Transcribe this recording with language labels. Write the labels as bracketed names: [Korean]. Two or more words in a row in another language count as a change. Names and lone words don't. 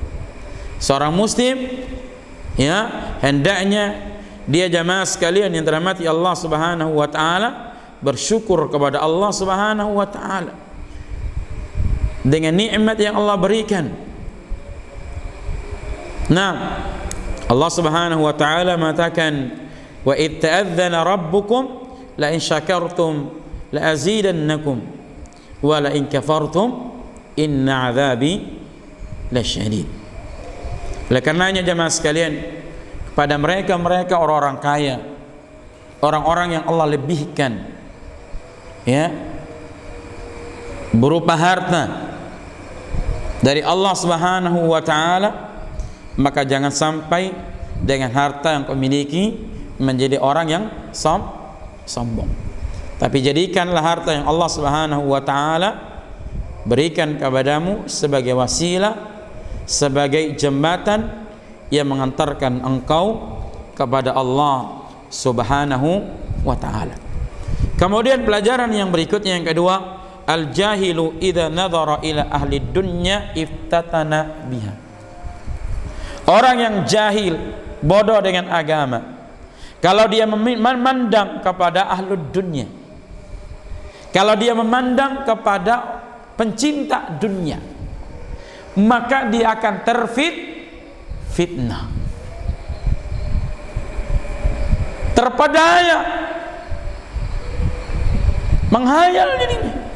[Indonesian] Seorang muslim, ya, hendaknya dia jamaah sekalian yang dirahmati [Arabic] الله سبحانه وتعالى [Indonesian] bersyukur kepada [Arabic] الله سبحانه وتعالى [Indonesian] dengan nikmat yang Allah berikan. Nah, [Arabic] الله سبحانه وتعالى [Indonesian] mengatakan, [Arabic] وإذ تأذن ربكم لئن شكرتم لأزيدنكم ولئن كفرتم إن عذابي لشديد. [Indonesian] Oleh karenanya jemaah sekalian, kepada mereka orang-orang kaya, orang-orang yang Allah lebihkan, ya, berupa harta dari [Arabic] الله سبحانه وتعالى, [Indonesian] maka jangan sampai dengan harta yang kau miliki menjadi orang yang sombong. Tapi jadikanlah harta yang [Arabic] الله سبحانه وتعالى [Indonesian] berikan kepadamu sebagai wasilah, sebagai jembatan yang mengantarkan engkau kepada [Arabic] الله سبحانه وتعالى. [Indonesian] Kemudian pelajaran yang berikutnya yang kedua, [Arabic] الجاهل إذا نظر إلى أهل الدنيا افتتن بها. [Indonesian] Orang yang jahil, bodoh dengan agama, kalau dia memandang kepada [Arabic] أهل الدنيا, [Indonesian] kalau dia memandang kepada pencinta dunia, maka dia akan fitnah, terpedaya, menghayal dirinya.